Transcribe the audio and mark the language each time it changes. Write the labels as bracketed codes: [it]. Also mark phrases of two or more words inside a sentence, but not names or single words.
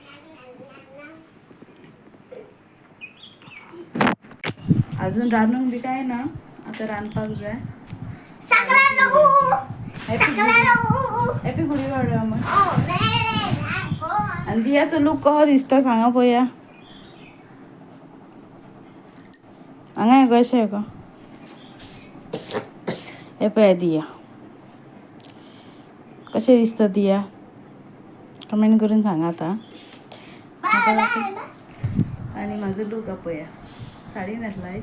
[kok] अजून रानून बी काय ना आता रानपाक जाय. हॅपी गुढी पाडवा मग. आणि दियाचं लुक कहो दिसता सांगा पोया. हांगा कशें आहे का हे पळय दिया कशें दिसता दिया कमेंट करून सांगा आता. आणि माझं लूक पळया साडी न्हेसलायच.